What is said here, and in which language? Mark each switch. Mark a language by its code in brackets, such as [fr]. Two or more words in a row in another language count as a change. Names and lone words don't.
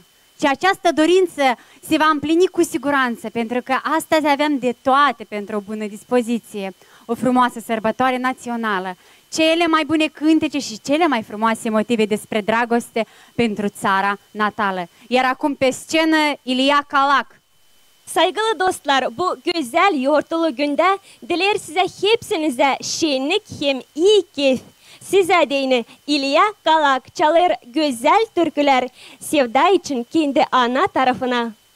[ro] Și această dorință se va împlini cu siguranță, pentru că astăzi avem de toate pentru o bună dispoziție. O frumoasă sărbătoare națională, cele mai bune cântece și cele mai frumoase motive despre dragoste pentru țara natală. Iar acum pe scenă Ilia Kalac. [gag] Saygılı dostlar, bu güzel yortulu günde diler size hepsinize şenlik hem iyi keyif. Size deyine İlya Kalac çalır güzel türküler sevda için kendi ana tarafına.